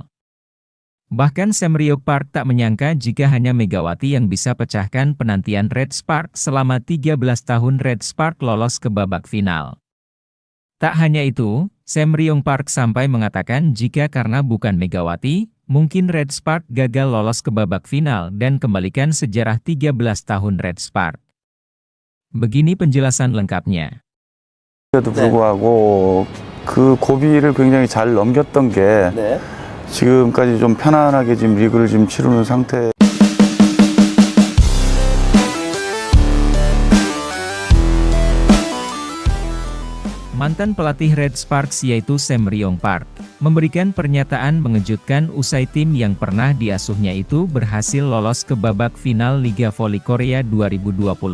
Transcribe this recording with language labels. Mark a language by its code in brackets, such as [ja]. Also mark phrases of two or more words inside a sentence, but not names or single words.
[id] Bahkan Sam Ryong Park tak menyangka jika hanya Megawati yang bisa pecahkan penantian Red Spark selama 13 tahun Red Spark lolos ke babak final. Tak hanya itu, Sam Ryong Park sampai mengatakan jika karena bukan Megawati, mungkin Red Spark gagal lolos ke babak final dan kembalikan sejarah 13 tahun Red Spark. Begini penjelasan lengkapnya. [ko] 그래도 불구하고 그 고비를 굉장히 잘 넘겼던 게 지금까지 좀 편안하게 지금 리그를 지금 치르는 상태. [id] Mantan pelatih Red Sparks yaitu Sam Ryong Park, memberikan pernyataan mengejutkan usai tim yang pernah diasuhnya itu berhasil lolos ke babak final Liga Voli Korea 2025.